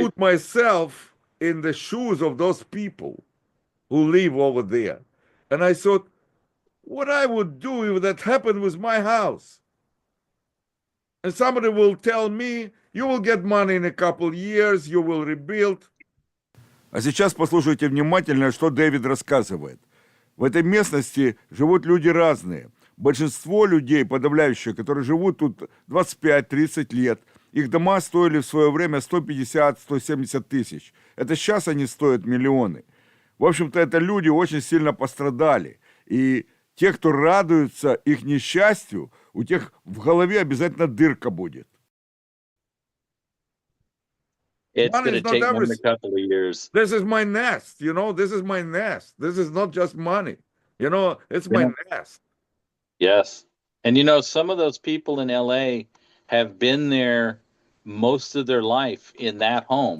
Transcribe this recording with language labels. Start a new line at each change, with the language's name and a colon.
English: put myself in the shoes of those people who live over there. And I thought, what I would do if that happened with my house. And somebody will tell me, you will get money in a couple years, you will rebuild.
Russian: А сейчас послушайте внимательно, что Дэвид рассказывает. В этой местности живут люди разные. Большинство людей, подавляющее, которые живут тут 25-30 лет, их дома стоили в свое время 150-170 тысяч. Это сейчас они стоят миллионы. В общем-то, это люди очень сильно пострадали. И те, кто радуются их несчастью, у тех в голове обязательно дырка будет.
English: It's going to take more than a couple of years. This is my nest, this is my nest. This is not just money. It's my nest. Yes. And some of those people in LA have been there most of their life in that home.